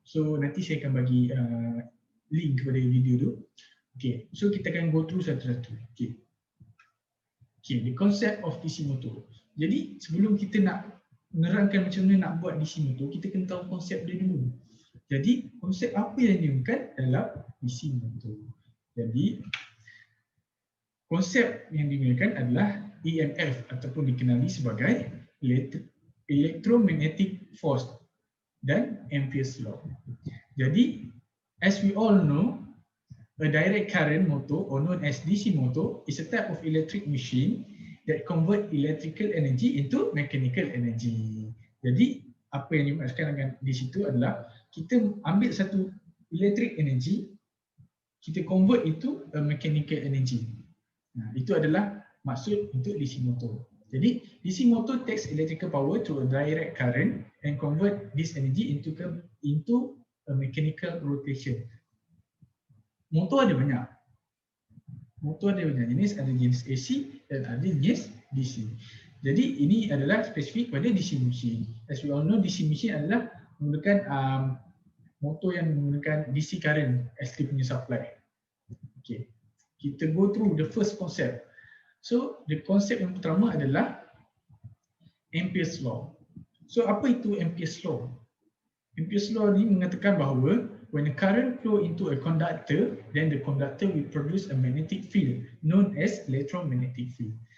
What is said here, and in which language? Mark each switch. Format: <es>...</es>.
<ms>So nanti saya akan bagi link kepada video tu. Okay, so kita akan</ms> <en>go through</en> <ms>satu-satu.</ms> <en>Okay, the concept of DC motor.</en> <ms>Jadi sebelum kita nak menerangkan macam mana nak buat DC motor, kita kena tahu konsep dia dulu. Jadi konsep apa yang digunakan dalam DC motor. Jadi konsep yang digunakan adalah EMF ataupun dikenali sebagai electromagnetic force dan Ampere's law.</ms> <en>Jadi as we all know, a direct current motor or known as DC motor is a type of electric machine that convert electrical energy into mechanical energy.</en> <ms>Jadi apa yang dimaksudkan di situ adalah kita ambil satu electric energy, kita convert itu a mechanical energy. Nah, itu adalah maksud untuk DC motor.</ms> <en>Jadi DC motor takes electrical power to a direct current and convert this energy into a mechanical rotation.</en> <ms>Motor ada banyak. Motor ada banyak jenis, ada jenis AC dan ada jenis DC. Jadi ini adalah spesifik pada DC machine.</ms> <en>As we all know,</en> <ms>DC machine adalah menggunakan motor yang menggunakan DC current as dia punya supply.</ms> <en>Okay. Kita go through the first concept. So the concept</en> <ms>yang pertama adalah Ampere's law. So apa itu Ampere's law? Ampere's law ni mengatakan bahawa</ms> <en>when a current flow into a conductor, then the conductor will produce a magnetic field known as electromagnetic field.</en>